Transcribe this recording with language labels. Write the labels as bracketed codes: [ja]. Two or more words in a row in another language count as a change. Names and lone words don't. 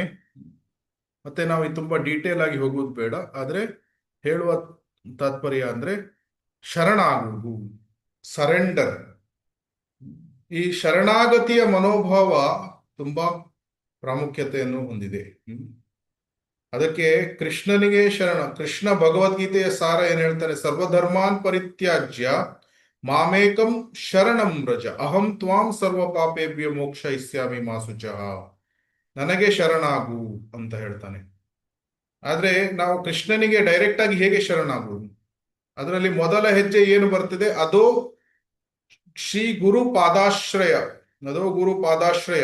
[kn] ಮತ್ತೆ ನಾವು ತುಂಬಾ ಡೀಟೇಲ್ ಆಗಿ ಹೋಗುವುದು ಬೇಡ, ಆದ್ರೆ ಹೇಳುವ ತಾತ್ಪರ್ಯ ಅಂದ್ರೆ ಶರಣಾಗುವುದು, ಸರೆಂಡರ್. ಈ ಶರಣಾಗತಿಯ ಮನೋಭಾವ ತುಂಬಾ ಪ್ರಾಮುಖ್ಯತೆಯನ್ನು ಹೊಂದಿದೆ. ಅದಕ್ಕೆ ಕೃಷ್ಣನಿಗೆ ಶರಣ. ಕೃಷ್ಣ ಭಗವದ್ಗೀತೆಯ ಸಾರ ಏನ್ ಹೇಳ್ತಾನೆ? [sa] ಸರ್ವಧರ್ಮಾನ್ ಪರಿತ್ಯಾಜ್ಯ ಮಾಮೇಕಂ ಶರಣಂ ವ್ರಜ, ಅಹಂ ತ್ವಾಂ ಸರ್ವ ಪಾಪೇಭ್ಯ ಮೋಕ್ಷಯಿಷ್ಯಾಮಿ ಮಾ ಶುಚಃ. [kn] ನನಗೆ ಶರಣಾಗು ಅಂತ ಹೇಳ್ತಾನೆ. ಆದ್ರೆ ನಾವು ಕೃಷ್ಣನಿಗೆ ಡೈರೆಕ್ಟ್ ಆಗಿ ಹೇಗೆ ಶರಣಾಗುವುದು? ಅದರಲ್ಲಿ ಮೊದಲ ಹೆಜ್ಜೆ ಏನು ಬರ್ತದೆ? ಅದು ಶ್ರೀ ಗುರು ಪಾದಾಶ್ರಯ. ಅದೋ ಗುರು ಪಾದಾಶ್ರಯ.